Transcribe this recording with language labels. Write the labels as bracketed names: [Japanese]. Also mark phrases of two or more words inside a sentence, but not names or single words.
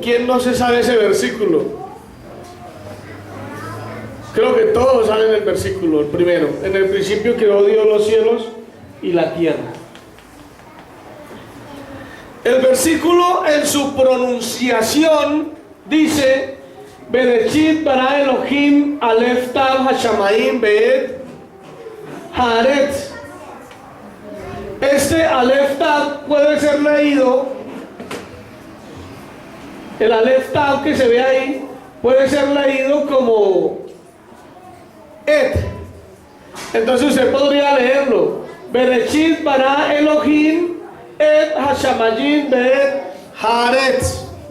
[Spanish] ¿Quién no se sabe ese versículo? Creo que todos saben el versículo, el primero. En el principio creó Dios los cielos y la tierra. El versículo en su pronunciación dice: [Hebrew] בראשית ברא אלהים אלף תו השמים ואת הארץ. [Spanish] Este [Hebrew] אלף תו [Spanish] puede ser leído, el [Hebrew] אלף תו [Spanish] que se ve ahí puede ser leído como Et. Entonces usted podría leerlo: [Hebrew] בראשית ברא אלהים את השמים ואת הארץ.